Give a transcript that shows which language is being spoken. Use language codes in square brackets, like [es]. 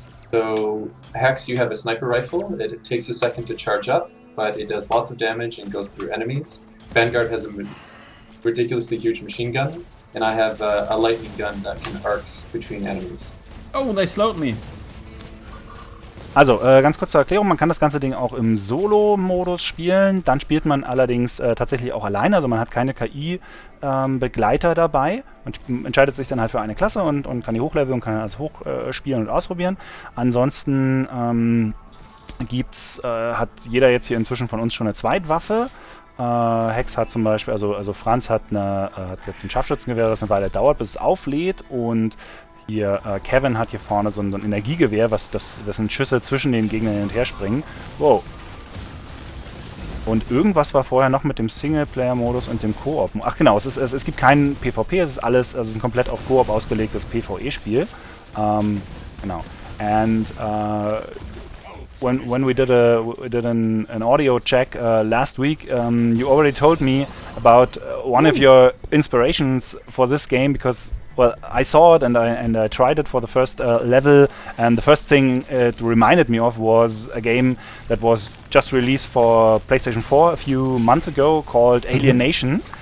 [en] So Hex, you have a sniper rifle. It takes a second to charge up, but it does lots of damage and goes through enemies. Vanguard has a ridiculously huge machine gun, and I have a lightning gun that can arc between enemies. Oh, they slowed me. [de] Also, ganz kurz zur Erklärung, man kann das ganze Ding auch im Solo-Modus spielen, dann spielt man allerdings tatsächlich auch alleine, also man hat keine KI-Begleiter dabei und entscheidet sich dann halt für eine Klasse und kann die hochleveln und kann alles hochspielen und ausprobieren. Ansonsten hat jeder jetzt hier inzwischen von uns schon eine Zweitwaffe. Hex hat zum Beispiel, also Franz hat jetzt ein Scharfschützengewehr, das eine Weile dauert, bis es auflädt, und hier Kevin hat hier vorne so ein Energiegewehr, das sind Schüsse zwischen den Gegnern hin und her springen. Wow. Und irgendwas war vorher noch mit dem Singleplayer-Modus und dem Koop. Ach genau, es gibt keinen PvP, es ist ein komplett auf Koop ausgelegtes PvE-Spiel. Genau. [en] And when we did an audio check last week, you already told me about one of your inspirations for this game, because I saw it and I tried it for the first level, and the first thing it reminded me of was a game that was just released for PlayStation 4 a few months ago called Alienation.